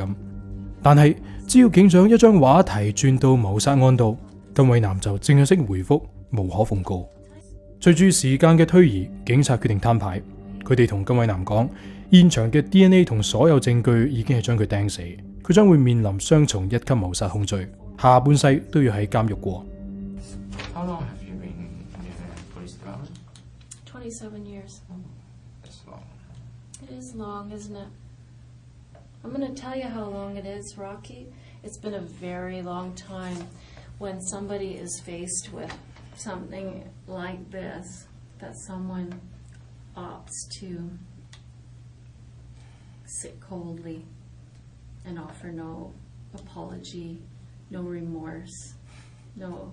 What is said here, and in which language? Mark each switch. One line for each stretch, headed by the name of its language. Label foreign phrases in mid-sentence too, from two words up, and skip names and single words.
Cantonese: 但係只要警長一將話題轉到謀殺案度，金偉南就淨係識回覆無可奉告。隨住時間嘅推移，警察決定攤牌。佢哋同金偉南講，現場嘅 DNA 同所有證據已經係將佢釘死，佢將會面臨雙重1級謀殺控罪，下半世都要喺監獄過。
English: How long have you been in the police department? 27 years. That's long. It is long, isn't it? I'm going to tell you how long it is, Rocky. It's been a very long time when somebody is faced with something like this, that someone opts to sit coldly and offer no apology, no remorse, no.